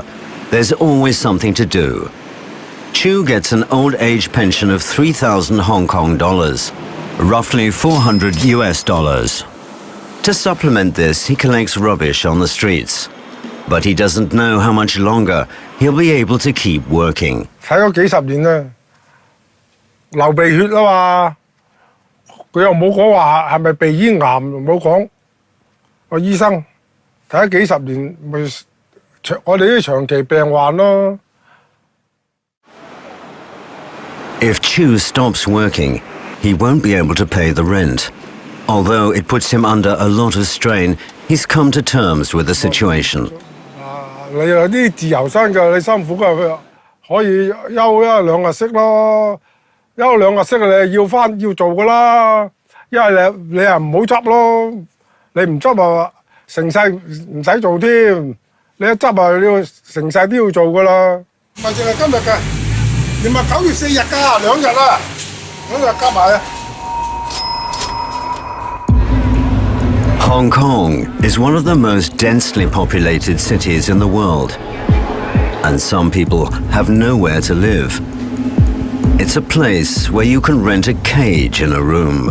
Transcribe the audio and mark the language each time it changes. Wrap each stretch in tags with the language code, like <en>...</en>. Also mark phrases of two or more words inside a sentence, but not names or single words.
<en>There's always something to do. Chu gets an old age pension of 3,000 Hong Kong dollars, roughly $400. To supplement this, he collects rubbish on the streets. But he doesn't know how much longer he'll be able to keep working.</en> <yue>睇咗幾十年啦，流鼻血啊嘛。佢又冇講話係咪鼻咽癌，冇講。個醫生睇咗幾十年，咪我哋啲長期病患咯。</yue> <en>If Chu stops working, he won't be able to pay the rent. Although it puts him under a lot of strain, he's come to terms with the situation.</en> <yue>你有啲自由身㗎，你辛苦㗎，可以休1兩日息咯。休2日息你要做㗎啦，因為你又唔好執咯，你唔執啊成世唔使做添，你一執啊你要成世都要做㗎啦。唔係淨係今日嘅，連埋9月4日㗎，2日啦，2日加埋啊。</yue> <en>Hong Kong is one of the most densely populated cities in the world, and some people have nowhere to live. It's a place where you can rent a cage in a room.</en>